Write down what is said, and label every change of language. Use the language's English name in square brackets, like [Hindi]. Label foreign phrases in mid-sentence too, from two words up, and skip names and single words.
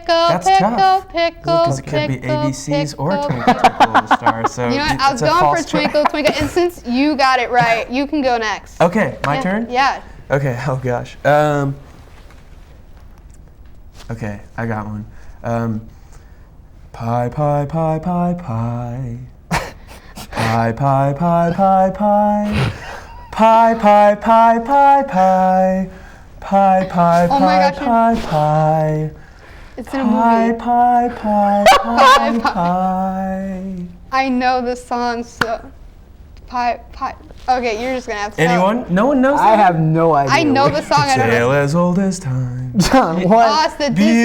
[English] That's pickle, tough. pickle, Because it could be pickle, ABCs or pickle. Twinkle Twinkle Little Star. So You know what? I was it's a going false for Twinkle, Twinkle, and since you got it right, you can go next. Okay, my Yeah, turn? Yeah. Okay, oh gosh. Okay, I got one. Pie, pie, pie, pie, pie. Pie, pie, pie, pie, pie. Pie, pie, pie, pie, pie. Pie, pie, Oh my pie, gosh, pie, pie. It's in a Pie, movie. pie, pie, pie, pie. I know the song, so. Pie, pie. Okay, you're just gonna have to tell. Anyone? No one knows I that? have no idea. I know the song. I don't know. Tale as old as time. John, Oh, what? it's the Beauty